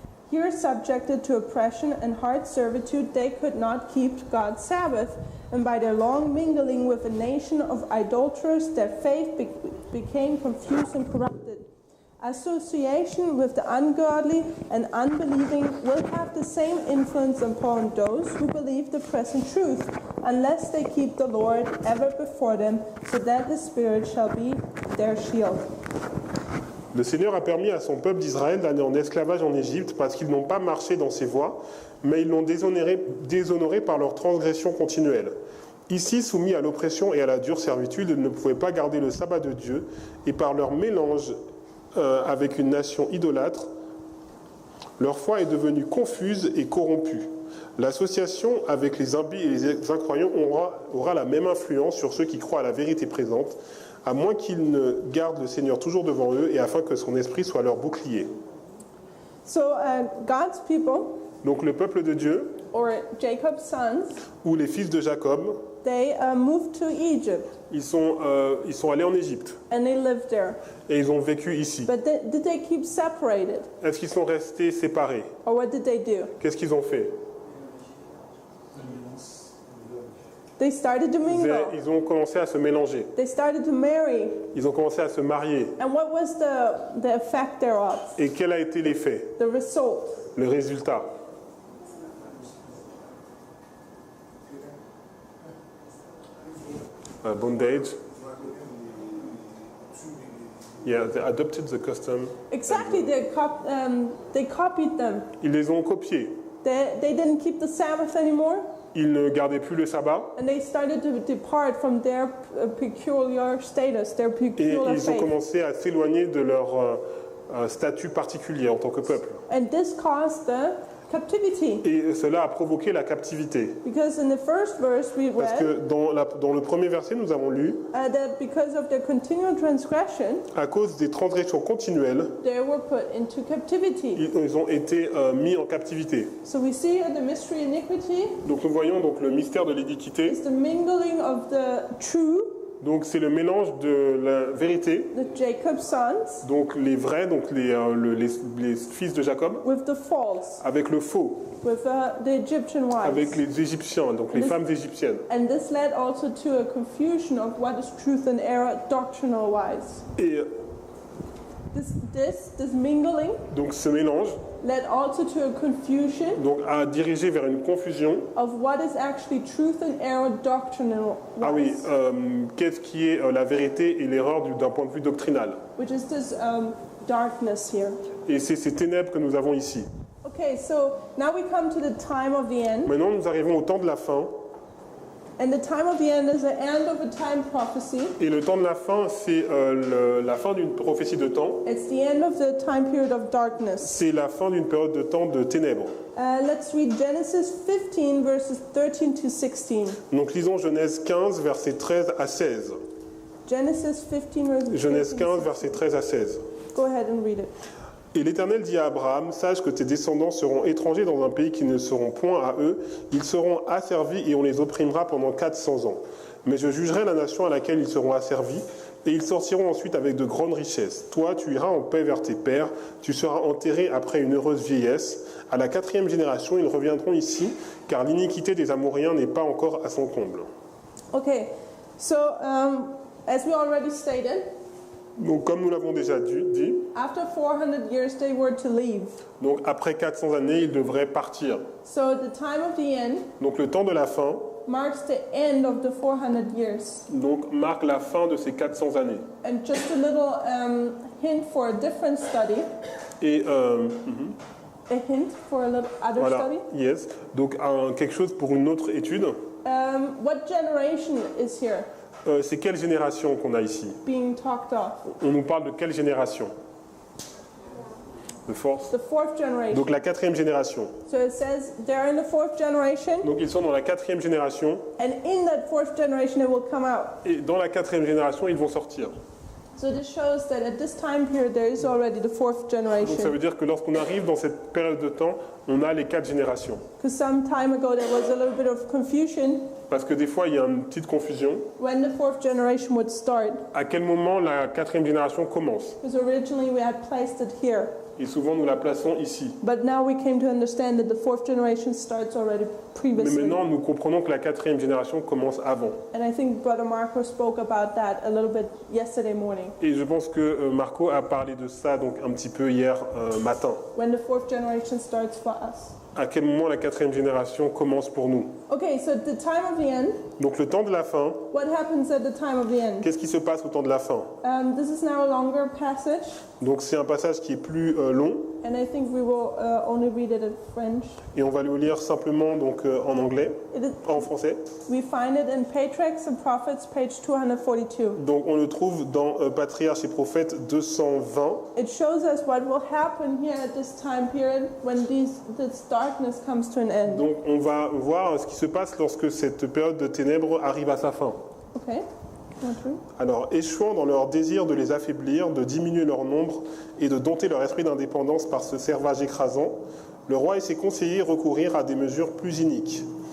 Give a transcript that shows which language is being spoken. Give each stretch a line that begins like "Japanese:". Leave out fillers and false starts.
English: Here, subjected to oppression and hard servitude, they could not keep God's Sabbath, and by their long mingling with a nation of idolaters, their faith became confused and corrupted. Association with the ungodly and unbelieving will have the same influence upon those who believe the present truth, unless they keep the Lord ever before them, so that his Spirit shall be their shield.
French: Le Seigneur a permis à son peuple d'Israël d'aller en esclavage en Égypte parce qu'ils n'ont pas marché dans ses voies, mais ils l'ont déshonoré par leur transgression continuelle. Ici, soumis à l'oppression et à la dure servitude, ils ne pouvaient pas garder le sabbat de Dieu, et par leur mélange avec une nation idolâtre, leur foi est devenue confuse et corrompue. L'association avec les impies et les incroyants aura la même influence sur ceux qui croient à la vérité présente, à moins qu'ils ne gardent le Seigneur toujours devant eux et afin que son esprit soit leur bouclier.
English: So God's people,
French: Donc le peuple de Dieu,
English: or Jacob's sons,
French: ou les fils de Jacob,
English: they moved to Egypt
French: ils sont allés en Égypte
English: and they lived there.
French: et ils ont vécu ici.
English: But did they keep separated?
French: Est-ce qu'ils sont restés séparés?
English: Or what did they do?
French: Qu'est-ce qu'ils ont fait?
English: They started to mingle.
French: Ils ont commencé à se mélanger.
English: They started to marry.
French: Ils ont commencé à se marier.
English: And what was the effect thereof?
French: Et quel a été l'effet?
English: The result?
French: Le résultat?
English: Bondage. Yeah, they adopted the custom. Exactly, they copied them.
French: Ils les ont copiés.
English: They didn't keep the Sabbath anymore,
French: Ils ne gardaient plus le sabbat
English: and they started to depart from their peculiar status, their
French: et
English: peculiar
French: ils ont
English: faith.
French: commencé à s'éloigner de leur statut particulier en tant que peuple.
English: And this caused the captivity.
French: Et cela a provoqué la captivité.
English: Because in the first verse we
French: Parce
English: read
French: que dans le premier verset, nous avons lu
English: that because of their continual transgression,
French: à cause des transgressions continuelles,
English: they were put into captivity.
French: ils ont été mis en captivité.
English: So we see the mystery iniquity
French: Donc nous voyons donc le mystère de l'iniquité.
English: is the mingling of the true,
French: Donc c'est le mélange de la vérité,
English: the Jacob's sons,
French: donc les vrais, donc les fils de Jacob,
English: with the false,
French: avec le faux,
English: with the Egyptian
French: avec
English: wives.
French: les Égyptiens, donc les femmes égyptiennes.
English: And this led also to a confusion of what is truth and error doctrinal wise.
French: Et
English: This mingling
French: donc ce mélange
English: led also to a confusion
French: donc a dirigé vers une confusion.
English: of what is actually truth and error doctrinal
French: Ah oui,
English: wise,
French: qu'est-ce qui est la vérité et l'erreur d'un point de vue doctrinal.
English: which is this darkness here.
French: Et c'est ces ténèbres que nous avons ici.
English: Okay, so now we come to the time of the end.
French: Maintenant, nous arrivons au temps de la fin.
English: And the time of the end is the end of a time prophecy.
French: Et le temps de la fin, c'est la fin d'une prophétie de temps.
English: It's the end of the time period of darkness.
French: C'est la fin d'une période de temps de ténèbres.
English: Let's read Genesis 15, verses 13 to 16.
French: Donc lisons Genèse 15, versets 13 à 16.
English: Genesis 15, verses
French: Genèse
English: 13 to
French: 15, versets 13 à 16.
English: Go ahead and read it.
French: Et l'Éternel dit à Abraham, sache que tes descendants seront étrangers dans un pays qui ne seront point à eux. Ils seront asservis et on les opprimera pendant 400 ans. Mais je jugerai la nation à laquelle ils seront asservis, et ils sortiront ensuite avec de grandes richesses. Toi, tu iras en paix vers tes pères, tu seras enterré après une heureuse vieillesse. À la 4e génération, ils reviendront ici, car l'iniquité des Amoréens n'est pas encore à son comble.
English: Okay, so as we already stated,
French: Donc comme nous l'avons déjà dit,
English: after 400 years they were to leave.
French: donc après 400 années, ils devraient partir.
English: So the time of the end
French: Donc le temps de la fin
English: marks the end of the 400 years.
French: donc, marque la fin de ces 400 années.
English: And just a little hint for a different study.
French: Et
English: A hint for a little other
French: voilà,
English: study. yes.
French: Donc quelque chose pour une autre étude.
English: What generation is here
French: C'est quelle génération qu'on a ici?
English: being talked of?
French: On nous parle de quelle génération?
English: The fourth. The fourth generation.
French: Donc la 4e génération.
English: So it says they're in the fourth generation,
French: Donc ils sont dans la 4e génération
English: and in that fourth generation it will come out.
French: et dans la 4e génération ils vont sortir.
English: So this shows that at this time period there is already the fourth
French: Donc ça
English: generation.
French: veut dire que lorsqu'on arrive dans cette période de temps, on a les 4 générations.
English: Because some time ago there was a little bit of confusion
French: Parce que des fois il y a une petite confusion.
English: when the fourth generation would start.
French: À quel moment la 4e génération commence?
English: Because originally we had placed it here.
French: Et souvent nous la plaçons ici.
English: But now we came to understand that the fourth generation starts already
French: Mais
English: previously.
French: maintenant nous comprenons que la 4e génération commence avant.
English: And I think Brother Marco spoke about that a little bit yesterday morning.
French: Et je pense que Marco a parlé de ça donc un petit peu hier matin.
English: When the fourth generation starts for us.
French: À quel moment la 4e génération commence pour nous?
English: Okay, so the time of the end,
French: Donc le temps de la fin,
English: what happens at the time of the end?
French: qu'est-ce qui se passe au temps de la fin?
English: This is now a longer passage,
French: Donc c'est un passage qui est plus long
English: and I think we will only read it in French.
French: et on va le lire simplement donc en anglais,
English: It is,
French: en français.
English: we find it in Patriarchs and Prophets, page 242.
French: Donc on le trouve dans Patriarches et Prophètes 220.
English: It shows us what will happen here at this time period when this darkness comes to an end.
French: Donc on va voir ce qui se passe lorsque cette période de ténèbres arrive à sa fin.
English: Okay? Want to read?
French: Alors, échouant dans leur désir de les affaiblir, de diminuer leur nombre et de dompter leur esprit d'indépendance par ce servage écrasant, le roi et ses conseillers recoururent à des mesures plus iniques.